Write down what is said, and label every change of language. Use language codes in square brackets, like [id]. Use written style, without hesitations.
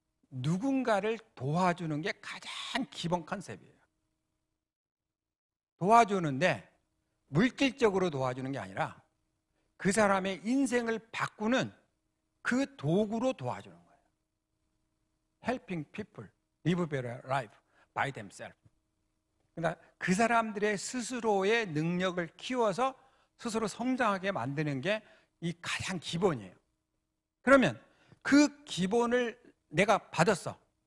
[ko] 누군가를 도와주는 게 가장 기본 컨셉이에요. 도와주는데 물질적으로 도와주는 게 아니라 그 사람의 인생을 바꾸는 그 도구로 도와주는 거예요. [en] Helping people live a better life by themselves. [ko] 그러니까 그 사람들의 스스로의 능력을 키워서 스스로 성장하게 만드는 게 이 가장 기본이에요. 그러면 그 기본을 내가 받았어.